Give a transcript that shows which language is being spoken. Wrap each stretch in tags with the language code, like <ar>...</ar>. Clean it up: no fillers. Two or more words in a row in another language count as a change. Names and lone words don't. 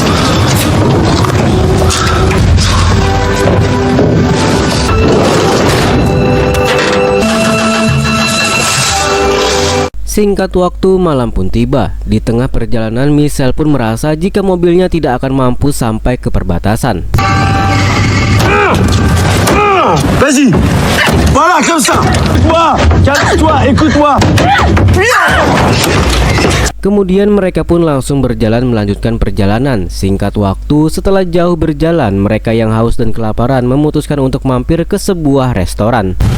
<id>Singkat waktu, malam pun tiba. Di tengah perjalanan, Michelle pun merasa jika mobilnya tidak akan mampu sampai ke perbatasan.</id> <fr>Vas-y. Voilà, comme ça. Toi, calme-toi, écoute-moi.</fr> <id>Kemudian mereka pun langsung berjalan melanjutkan perjalanan. Singkat waktu, setelah jauh berjalan, mereka yang haus dan kelaparan memutuskan untuk mampir ke sebuah restoran.</id>